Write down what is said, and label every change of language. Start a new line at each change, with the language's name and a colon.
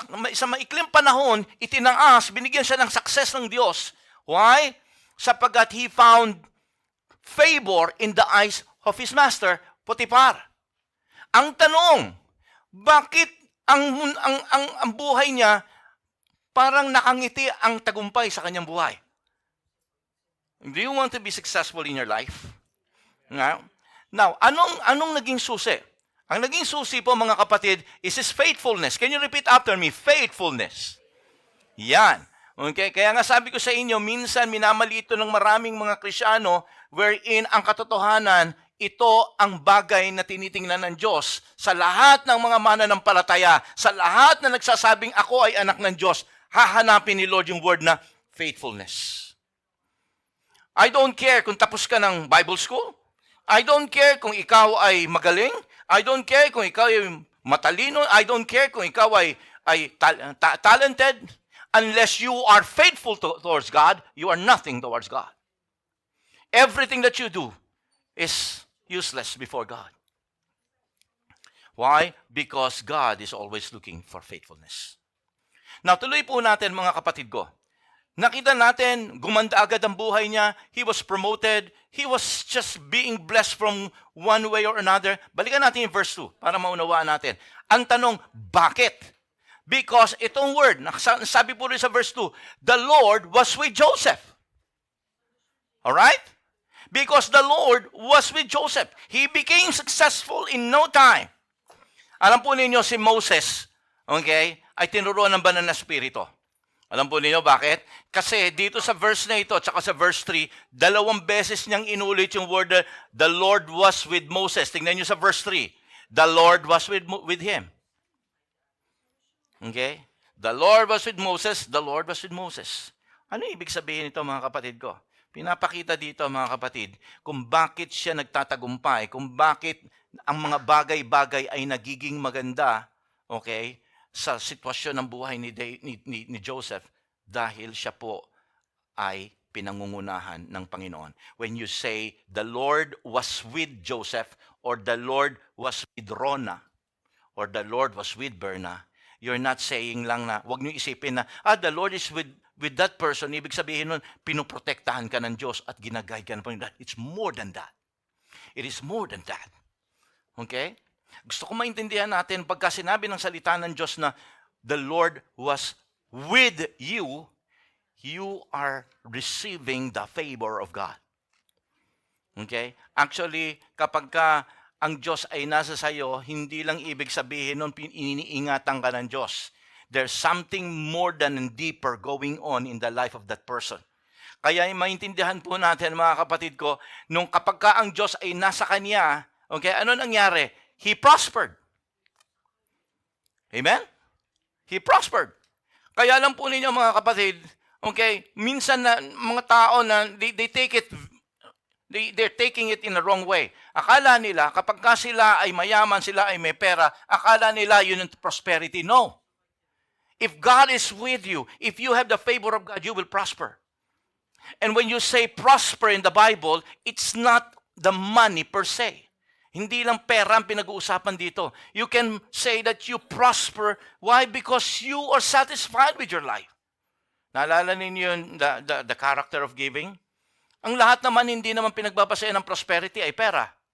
Filipino: Sa maikling panahon, itinaas, binigyan siya ng success ng Diyos.
English: Why?
Filipino: Sapagkat
English: he found favor in the eyes of his master, Potiphar.
Filipino: Ang tanong, bakit ang buhay niya parang nakangiti ang tagumpay sa kanyang buhay?
English: Do you want to be successful in your life?
Filipino: Now, anong naging susi? Ang naging susi po mga kapatid
English: is his faithfulness. Can you repeat after me? Faithfulness. Yan. Okay?
Filipino: Kaya nga sabi ko sa inyo, minsan minamaliit ng maraming mga Kristiyano wherein ang katotohanan, ito ang bagay na tinitingnan ng Diyos sa lahat ng mga mananampalataya, sa lahat na nagsasabing ako ay anak ng Diyos, hahanapin ni Lord yung word na faithfulness.
English: I don't care
Filipino: kung tapos ka ng Bible school. I don't care kung ikaw ay magaling.
English: I don't care
Filipino: kung ikaw ay matalino. I don't care kung ikaw ay talented.
English: Unless you are faithful towards God, you are nothing towards God. Everything that you do is useless before God. Why? Because God is always looking for faithfulness.
Filipino: Now, tuloy po natin mga kapatid ko. Nakita natin, gumanda agad ang buhay niya.
English: He was promoted. He was just being blessed from one way or another.
Filipino: Balikan natin yung verse 2 para maunawaan natin. Ang tanong, bakit?
English: Because
Filipino: itong
English: word,
Filipino: sabi po rin sa
English: verse 2, the Lord was with Joseph. Alright? Because the Lord was with Joseph. He became successful in no time.
Filipino: Alam po ninyo si Moses, okay, ay tinuruan ng banal na spirito. Alam po ninyo bakit? Kasi dito sa verse na ito, tsaka sa verse 3, 2 beses niyang inulit yung word,
English: the Lord was with Moses.
Filipino: Tingnan niyo sa
English: verse 3, the Lord was with him. Okay? The Lord was with Moses, the Lord was with Moses.
Filipino: Ano ibig sabihin nito mga kapatid ko? Pinapakita dito mga kapatid kung bakit siya nagtatagumpay, kung bakit ang mga bagay-bagay ay nagiging maganda, okay, sa sitwasyon ng buhay ni Joseph dahil siya po ay pinangungunahan ng Panginoon.
English: When you say, the Lord was with Joseph or the Lord was with Rona or the Lord was with Berna, you're not saying
Filipino: lang na, wag niyo isipin na,
English: the Lord is with that person.
Filipino: Ibig sabihin nun, pinoprotektahan ka ng Diyos at ginagay ka ng Panginoon.
English: It's more than that. It is more than that. Okay?
Filipino: Gusto ko maintindihan natin, pagka sinabi ng salita ng Diyos na
English: the Lord was with you, you are receiving the favor of God. Okay?
Filipino: Actually, kapag ka ang Diyos ay nasa sayo, hindi lang ibig sabihin nun iniingatan ka ng Diyos.
English: There's something more than and deeper going on in the life of that person.
Filipino: Kaya maintindihan po natin, mga kapatid ko, nung kapag ka ang Diyos ay nasa kanya, okay, ano nangyari?
English: He prospered. Amen? He prospered.
Filipino: Kaya lang po ninyo, mga kapatid, okay, minsan na mga tao na
English: they take it, they're taking it in the wrong way.
Filipino: Akala nila, kapag ka sila ay mayaman, sila ay may pera, akala nila yun ang prosperity. No.
English: If God is with you, if you have the favor of God, you will prosper. And when you say prosper in the Bible, it's not the money per se.
Filipino: Hindi lang pera ang pinag-uusapan dito.
English: You can say that you prosper. Why? Because you are satisfied with your life.
Filipino: Naalala ninyo yun,
English: the character of giving?
Filipino: Ang lahat naman, hindi naman pinagbabasehan ng prosperity ay pera.